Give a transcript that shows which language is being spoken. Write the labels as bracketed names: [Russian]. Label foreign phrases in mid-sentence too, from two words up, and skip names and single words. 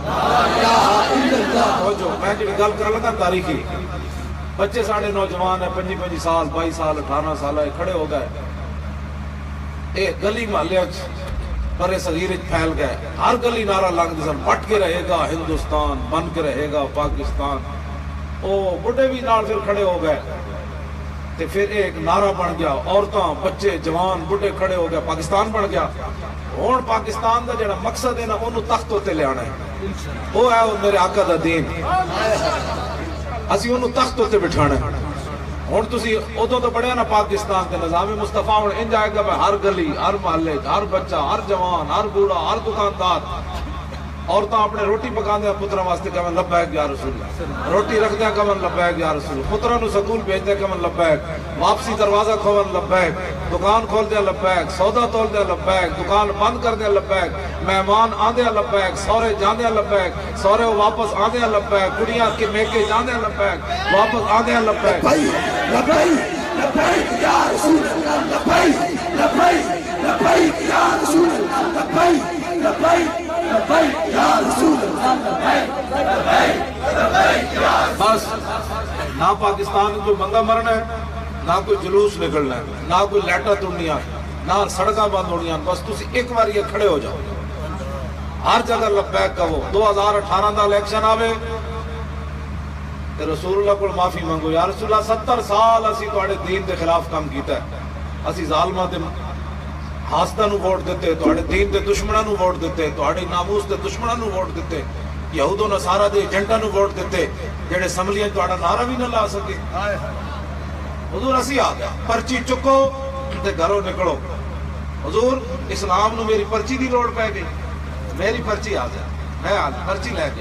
[Punjabi] میں جی گل کر لگا تاریخی بچے ساڑھے نوجوان ہیں 25 سال 22 سال 18 سال کھڑے ہو گئے ایک گلی محلے پرے صغیر پھیل گئے ہر گلی نعرہ لگ دے سن [Urdu] پٹ کے رہے گا ہندوستان بن کے رہے گا پاکستان [Punjabi] او بڑے بھی نال پھر کھڑے ہو گئے تے پھر ایک نعرہ بن گیا عورتاں بچے جوان بڑے کھڑے ہو گئے پاکستان بن گیا ہن پاکستان دا جڑا مقصد ہے نا اونوں تخت تے لے آنا ہے وہ ہے میرے آقا دا دین اسی اونوں تخت تے بٹھانا ہے ہن تسی ادوں تو بڑھیا نا پاکستان کے نظام مصطفیٰ ہن انج آئے گا ہر گلی ہر محلے ہر بچہ ہر جوان ہر بوڑھا ہر دکاندار عورتاں اپنے روٹی پکاندے پتراں واسطے کہن [Arabic] لبیک یا رسول [Punjabi] روٹی رکھدے کہن [Arabic] لبیک یا رسول [Punjabi] پتراں نو سکول بھیجدے کہن لبیک واپسی دروازہ کھولن لبیک دکان کھولدے لبیک سودا تولدے لبیک دکان بند کردے لبیک مہمان آندے لبیک سورے جاندے لبیک سورے واپس آندے لبیک کڑیاں کے میکے جاندے لبیک واپس آندے لبیک [Arabic] لبیک لبیک یا رسول لبیک لبیک لبیک یا رسول لبیک لبیک لبیک یا رسول لبیک لبیک لبیک یا [Punjabi] بس نہ پاکستان جو بندہ مرنا ہے، نہ کوئی جلوس نکلنا ہے، نہ کوئی لیٹا توڑنیاں، نہ سڑکاں بند ہونیاں، بس تسی ایک بار یہ کھڑے ہو جاؤ، ہر جگہ لبیک کہو۔ 2018 دا الیکشن آوے تے [Arabic] رسول اللہ [Punjabi] کو معافی منگو، [Arabic] یا رسول اللہ [Punjabi] 70 سال اسی تواڈے دین دے خلاف کام کیتا ہے، اسی ظالماں تے حاسداں نو ووٹ دیتے، تواڈے دین دے دشمناں نو ووٹ دیتے، تواڈے ناموس دے دشمناں نو ووٹ دیتے، یہود و نصارہ دے ایجنٹاں نو ووٹ دیتے، جڑے اسمبلیاں تواڈا نعرہ بھی نہ لا سکے۔ حضور اسی آ گیا، پرچی چکو تے گھروں نکلو۔ حضور اسلام نو میری پرچی دی لوڑ پہ گئی، میری پرچی آ جائے، میں پرچی لے گیا۔